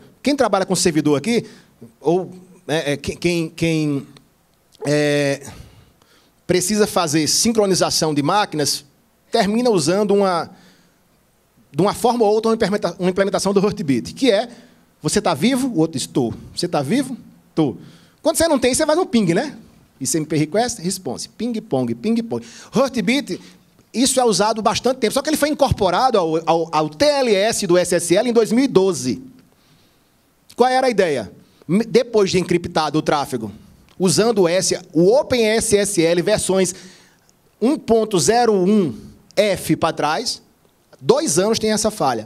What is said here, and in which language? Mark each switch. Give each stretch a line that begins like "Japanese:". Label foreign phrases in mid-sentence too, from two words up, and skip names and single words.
Portuguese: Quem trabalha com servidor aqui, ou quem precisa fazer sincronização de máquinas, termina usando de uma forma ou outra uma implementação do Heartbeat, que é, você está vivo? O outro diz, estou. Você está vivo? Estou. Quando você não tem, você faz um ping, né?
English: ICMP request, response. Ping-pong, ping-pong.
Portuguese: Heartbeat, isso é usado bastante tempo, só que ele foi incorporado ao TLS do SSL em 2012. Qual era a ideia? Depois de encriptado o tráfego, usando o OpenSSL versões 1.01F para trás, 2 anos tem essa falha.